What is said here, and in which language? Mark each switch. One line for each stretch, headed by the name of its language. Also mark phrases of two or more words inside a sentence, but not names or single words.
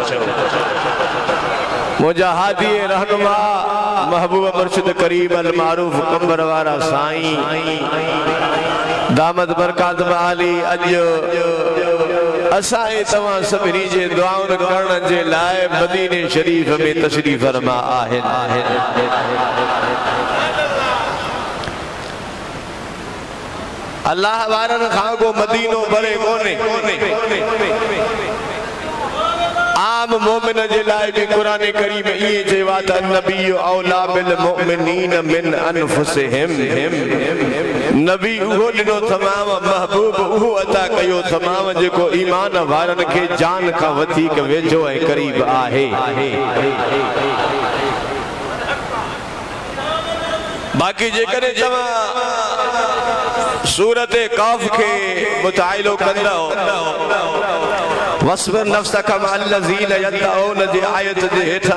Sindhi: मुंहिंजा हादी रहनुमा महबूब मुर्शिद करीम
Arabic: المعروف
Sindhi: कंबर वारा साईं
Arabic: دامت بركاته العالي
Sindhi: अॼु असां तवां सभिनी जे दुआउनि करण जे लाइ मदीने शरीफ़ में तशरीफ़ फरमा आहिनि। अल्लाह वारनि खां को मदीनो भरे कोन्हे। आम मोमिन जे लाइ भी कुरान करीम ये चवा त
Arabic: نبي أولى بالمؤمنين من أنفسهم
Sindhi: नबी उहो ॾिनो तमाम महबूब उहो अता कयो तमाम जेको ईमान वारनि खे जान खां वधीक वेझो ऐं करीब आहे। बाक़ी जेकॾहिं तव्हां सूरत काफ के मुताइलो कंदो
Arabic: واصبر نفسك مع الذين يدعون
Sindhi: जी आयत जे हेठां